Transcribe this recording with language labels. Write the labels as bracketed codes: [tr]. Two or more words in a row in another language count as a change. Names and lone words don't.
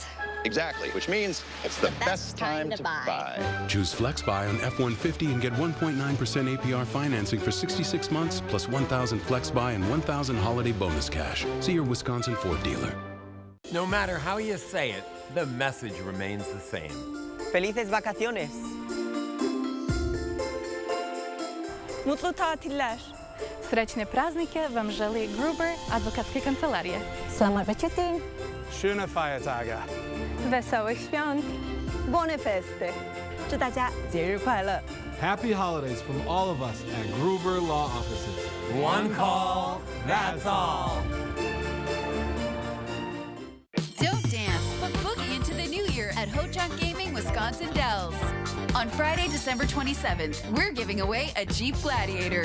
[en] Exactly, which means it's the best time to buy. Choose Flex Buy on F-150 and get 1.9% APR financing for 66 months, plus 1,000 Flex Buy and 1,000 holiday bonus cash. See your Wisconsin Ford dealer. No matter how you say it, the message remains the same. [es] Felices vacaciones. [tr] Mutlu tatiller. [sr] Srećne praznike vam želi Gruber [pl] adwokackie kancelarie. [ms] Selamat bercuti. [de] Schöne Feiertage. [pl] Wesołych świąt. [it] Buone feste. [zh] 祝大家节日快乐. [en] Happy holidays from all of us at Gruber Law Offices. One call, that's all. Don't dance, but boogie into the new year at Ho-Chunk Gaming Wisconsin Dells. On Friday, December 27th, we're giving away a Jeep Gladiator.